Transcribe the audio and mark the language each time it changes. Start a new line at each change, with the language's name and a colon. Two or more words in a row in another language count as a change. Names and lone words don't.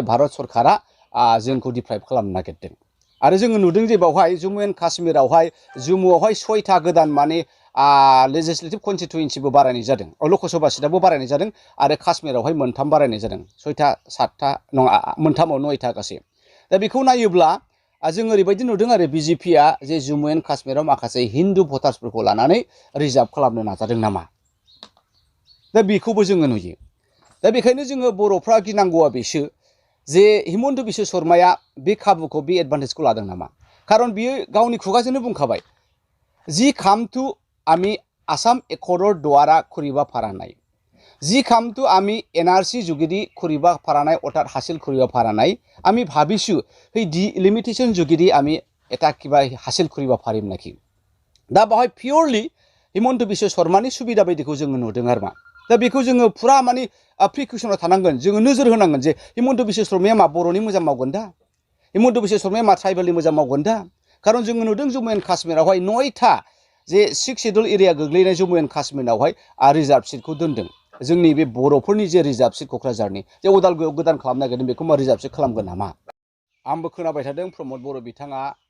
Bodo: भारत सरकारा जोंखौ डिप्राइभ खालामनो नागिरदों आरो जोङो नुदों जे बावहाय जम्मु एन्ड काश्मीरावहाय जम्मुआवहाय 6था गोदान माने
English: legislative constituency
Bodo: बारायनाय जादों लकसभा सिटआबो बारायनाय जादों आरो काश्मीरावहाय 3 बारायनाय जादों 6था 7था नङा 3आव 9था गासै दा बेखौ नायोब्ला जों ओरैबायदि नुदों आरो बिजेपिआ जे जम्मु एन्ड काश्मीराव माखासे हिन्दु भटार्सफोरखौ लानानै रिजार्भ खालामनो नाजादों नामा दा बेखौबो जोङो नुयो दा बेखायनो जोङो बर'फ्रा गिनांगौआ बेसो जे हिमन्त बिश्व शर्माया बे खाबुखौ बे एडभान्टेजखौ लादों नामा खारन बियो गावनि खुगाजोंनो बुंखाबाय
Assamese: যি কাম তো আমি আসাম একৰ্ডৰ দ্বাৰা কৰিব পৰা নাই যি কাম তো আমি এনআৰচি যোগেদি কৰিব পৰা নাই অৰ্থাৎ হাছিল কৰিব পৰা নাই আমি ভাবিছোঁ হে ডিলিমিটেশ্বন যোগেদি আমি এটা কিবা হাছিল কৰিব পাৰিম নাকি
Bodo: दा बाहाय पियरलि हिमन्त बिश्व शर्मानि सुबिदा बायदिखौ जोङो नुदों आरो मा दा बेखौ जोङो फुरा माने प्रिकसनाव थानांगोन जोङो नोजोर होनांगोन जे हिमन्त बिश्व शर्माया मा बर'नि मोजां मावगोन दा हिमन्त बिश्व शर्माया मा ट्राइबेलनि मोजां मावगोन दा खारन जोङो नुदों जम्मु एन्ड काश्मीरावहाय 9था जे 6
English: schedule area
Bodo: गोग्लैनाय जम्मु एन्ड काश्मीरावहाय
English: reserve seat
Bodo: दोनदों जोंनि बे बर'फोरनि जे
English: reserve seat
Bodo: क'क्राझारनि जे उदालगुरियाव गोदान खालामनो नागिरदों बेखौ मा
English: reserve seat
Bodo: खालामगोन नामा आंबो खोनाबाय थादों प्रमद बर' बिथाङा